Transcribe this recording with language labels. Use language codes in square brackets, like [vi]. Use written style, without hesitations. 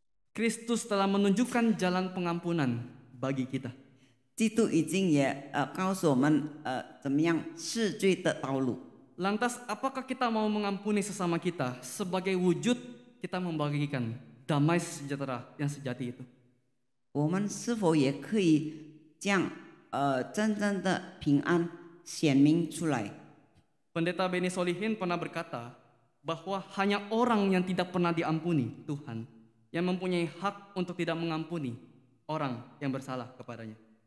[id] Kristus telah menunjukkan jalan pengampunan bagi kita. [zh] 基督已经也告诉我们怎么样赦罪的道路。 [id] Lantas apakah kita mau mengampuni sesama kita sebagai wujud kita membagikan damai sejahtera yang sejati itu? [zh] 我们是否也可以将真正的平安显明出来？ [id] Pendeta Beni Solihin pernah berkata bahwa hanya orang yang tidak pernah diampuni Tuhan yang mempunyai hak untuk tidak mengampuni orang yang bersalah kepadanya.